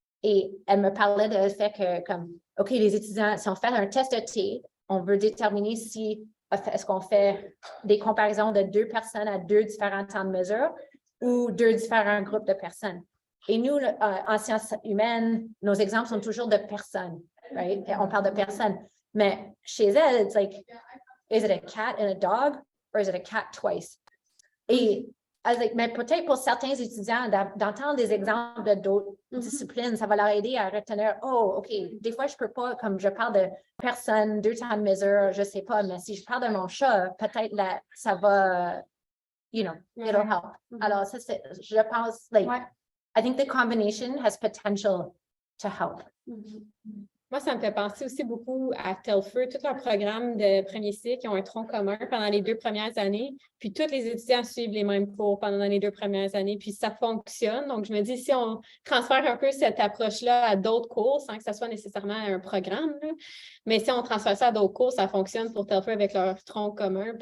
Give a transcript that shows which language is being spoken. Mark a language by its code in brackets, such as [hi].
[fr] Et elle me parlait de fait que, comme, OK, les étudiants, si on fait un test de T, on veut déterminer si est-ce qu'on fait des comparaisons de 2 personnes à 2 différents temps de mesure ou 2 différents groupes de personnes. Et nous, en sciences humaines, nos exemples sont toujours de personnes, right? On parle de personnes. Mais chez elle, [en] it's like, is it a cat and a dog or is it a cat twice? [fr] Et mais peut-être pour certains étudiants, d'entendre des exemples de d'autres disciplines, ça va leur aider à retenir, oh, OK, des fois, je peux pas, comme je parle de personnes, 2 temps de mesure, je sais pas, mais si je parle de mon chat, peut-être là, ça va, [en] you know, it'll help. [fr] Alors, ça, je pense, [en] like, I think the combination has potential to help. [fr] Moi, ça me fait penser aussi beaucoup à Telford, tout leur programme de premier cycle, qui ont un tronc commun pendant les 2 premières années. Puis tous les étudiants suivent les mêmes cours pendant les 2 premières années, puis ça fonctionne. Donc, je me dis, si on transfère un peu cette approche-là à d'autres cours, sans que ça soit nécessairement un programme, là, mais si on transfère ça à d'autres cours, ça fonctionne pour Telford avec leur tronc commun.